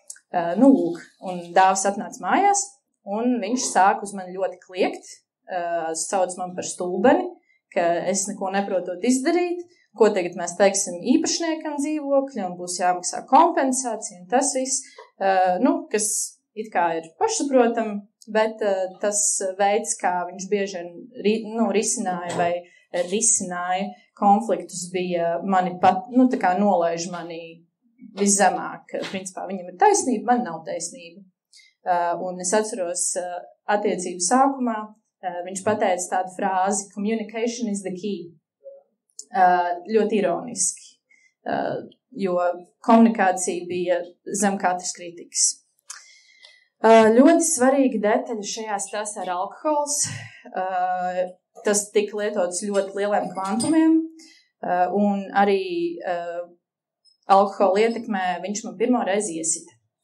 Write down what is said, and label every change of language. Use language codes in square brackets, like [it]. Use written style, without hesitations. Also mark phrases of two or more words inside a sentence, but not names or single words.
[lv] Un Dāvis atnāca mājās, un viņš sāk uz mani ļoti kliegt, sauc man par stulbeni, ka es neko neprotot izdarīt, ko tagad mēs teiksim īpašniekam dzīvokļa, un būs jāmaksā kompensācija, un tas viss, kas it kā ir pašsaprotam, bet tas veids, kā viņš bieži risināja vai risināja konfliktus, bija mani pat, tā kā nolaiž mani viszemāk. Principā viņam ir taisnība, man nav taisnība. Un es atceros attiecību sākumā, viņš pateica tādu frāzi, [en] communication is the key. [lv] Ļoti ironiski, jo komunikācija bija zem katras kritikas. Ļoti svarīga detaļa šajā stāstā ir alkohols. Tas tika lietots ļoti lieliem kvantumiem, un arī alkohola ietekmē viņš man pirmo reizi iesita.